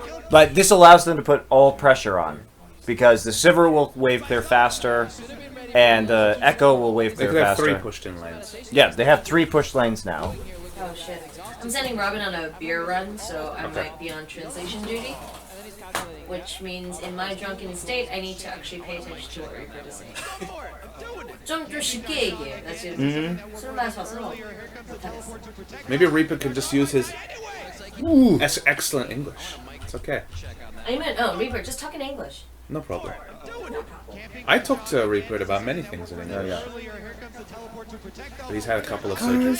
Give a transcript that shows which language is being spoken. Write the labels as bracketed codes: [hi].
[en] But this allows them to put all pressure on, because the Sivir will wave clear faster, and the Echo will wave They clear could have faster. 3 pushed in lanes. Yeah, they have 3 push lanes now. Oh shit. I'm sending Robin on a beer run, so I might be on translation duty. Which means in my drunken state, I need to actually pay attention to what Reaper is saying. [ko] 좀 쉽게 얘기해. 나 지금 술 마셔서 못하겠어. [en] Maybe Reaper can just use his excellent English. It's okay. [ko] 아니면 [en] Reaper, just talk in English. No problem. I talked to Reaper about many things in English. But he's had a couple of surgeries.